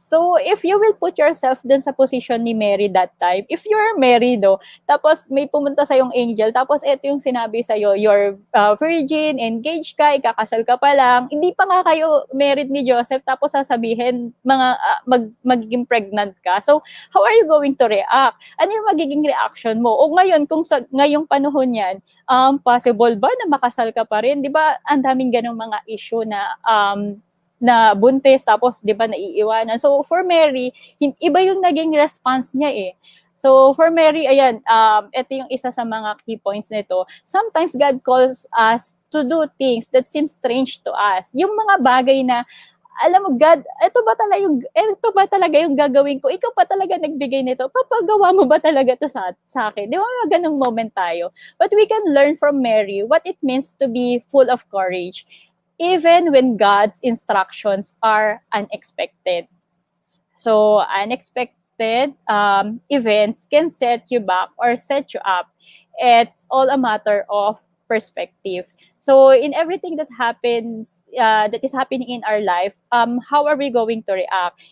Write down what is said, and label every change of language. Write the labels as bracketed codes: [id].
[en] So if you will put yourself [tl] dun sa position ni Mary that time, if you're married, tapos may pumunta sa yung angel, tapos ito yung sinabi sa'yo, you're virgin, engaged ka, ikakasal ka pa lang, hindi pa nga kayo married ni Joseph, tapos sasabihin, magiging pregnant ka. [en] So, how are you going to react? [tl] Ano yung magiging reaction mo? O ngayon, kung sa ngayong panahon yan, possible ba na makasal ka pa rin? Di ba, ang daming ganong mga issue na buntis, tapos, di ba, naiiwanan. So, for Mary, iba yung naging response niya eh. So, for Mary, ayan, ito yung isa sa mga key points nito. [en] Sometimes, God calls us to do things that seem strange to us. [tl] Yung mga bagay na, alam mo, God, ito ba talaga yung gagawin ko? Ikaw pa talaga nagbigay nito? Papagawa mo ba talaga to sa akin? Di ba, mga ganong moment tayo. [en] But we can learn from Mary what it means to be full of courage, even when God's instructions are unexpected. So, unexpected events can set you back or set you up. It's all a matter of perspective. So, in everything that happens, that is happening in our life, how are we going to react?